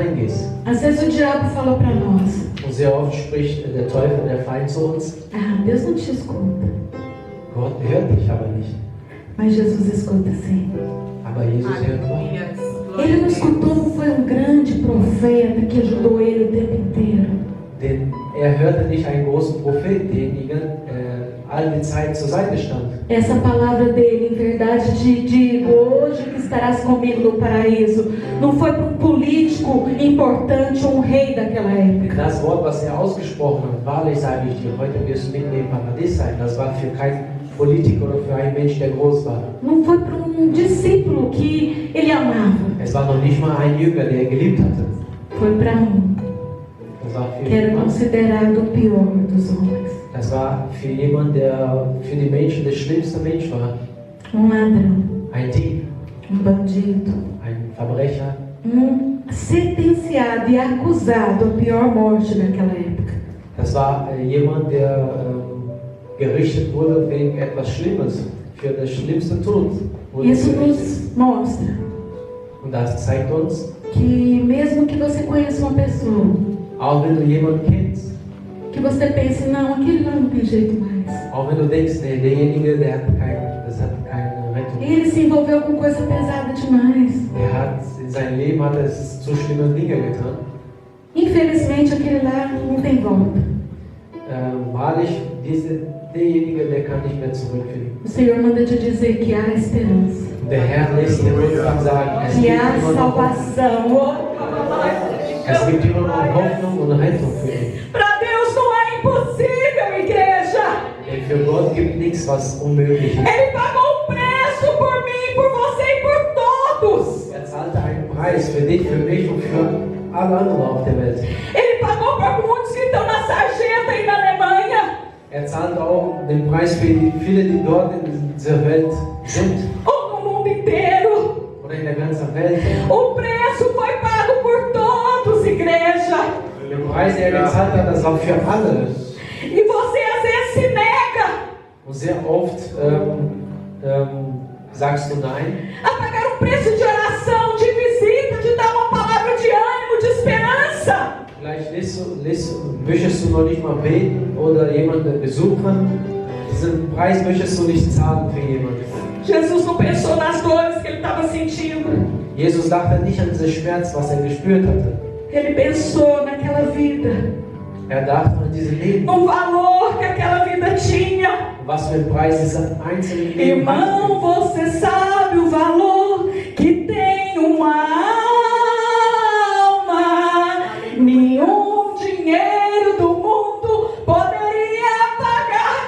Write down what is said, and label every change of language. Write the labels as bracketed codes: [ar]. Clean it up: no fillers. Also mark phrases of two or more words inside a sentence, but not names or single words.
[pt] Às vezes o diabo fala para nós. [de] Und Und sehr oft spricht der Teufel, der Feind zu uns. [pt] Ah, Deus não te escuta. [de] Gott hört dich aber nicht. [pt] Mas Jesus escuta sim. [de] Aber Jesus hört doch. [pt] Ele não escutou, não foi um grande profeta que ajudou ele o tempo inteiro. [de] Denn hörte nicht einen großen Prophet, den all die Zeit zur Seite stand. [pt] Essa palavra dele, em verdade te digo, hoje que estarás comigo no paraíso, não foi para um político importante, um rei daquela época. [de] Das Wort, was ausgesprochen hat, wahrlich sage ich dir, heute wirst du mit dem Paradies sein. Das war für keinen Politiker oder für einen Mensch, der groß war. [pt] Não foi para um discípulo que ele amava. [de] Es war noch nicht mal ein Jünger, der er geliebt hatte. [pt] Foi para [de] Das war für [pt] que era [de] jemand, [pt] considerado o pior dos homens. [de] das war für jemanden, der für die Menschen der schlimmste Mensch war. [pt] Ladrão, [de] Ein Dieb, [pt] bandido, [de] ein Verbrecher, [pt] sentenciado e acusado à pior morte daquela época. [de] das war jemand, der gerichtet wurde wegen etwas Schlimmes, für das schlimmste Tod. [pt] Isso nos mostra [de] Und das zeigt uns, [pt] que mesmo que você conheça uma pessoa, [de] auch wenn du jemanden kennst, [pt] que você pense, não, aquele lá não tem jeito mais. [de] auch wenn du denkst, nee, derjenige, das hat keine Rettung. [pt] Ele se envolveu com coisa pesada demais. [de] Er hat in seinem Leben zu schlimme Dinge getan. [pt] Infelizmente, aquele lá não tem volta. [de] Wahrlich, derjenige, der kann nicht mehr zurückfinden. [pt] O Senhor manda te dizer que há esperança, [de] Der Herr lässt dir wirklich sagen, [pt] que há salvação. [de] es gibt immer noch Hoffnung und Rettung für ihn. [pt] Para Deus não é impossível, igreja. [de] Denn für Gott gibt nichts, was unmöglich ist. [pt] Ele pagou um preço por mim, por você e por todos. [de] Er zahlte einen Preis für dich, für mich und für alle anderen auf der Welt. [pt] Ele pagou por muitos que estão na sarjeta e na Alemanha. [de] Er zahlt auch den Preis für viele, die dort in dieser Welt sind [pt] Ou no mundo inteiro. [de] oder in der ganzen Welt. [pt] O preço foi pago por todos, igreja. [de] Der Preis, den er gezahlt hat, das war für alle. [pt] E você às vezes se nega [de] Und sehr oft sagst du nein. [pt] a pagar um preço de oração, de visita, de dar uma palavra de ânimo, de esperança. [de] Vielleicht möchtest du noch nicht mal beten oder jemanden besuchen. Diesen Preis möchtest du nicht zahlen für jemanden. [pt] Jesus não pensou nas dores que ele estava sentindo. [de] Jesus dachte nicht an diesen Schmerz, was er gespürt hatte. [pt] Ele pensou naquela vida, [de] Er dachte an diese Leben. [pt] no valor que aquela vida tinha. [de] Was für ein Preis dieser einzelne Leben [pt] Irmão, você sabe o valor que tem uma alma. Nenhum dinheiro do mundo poderia pagar.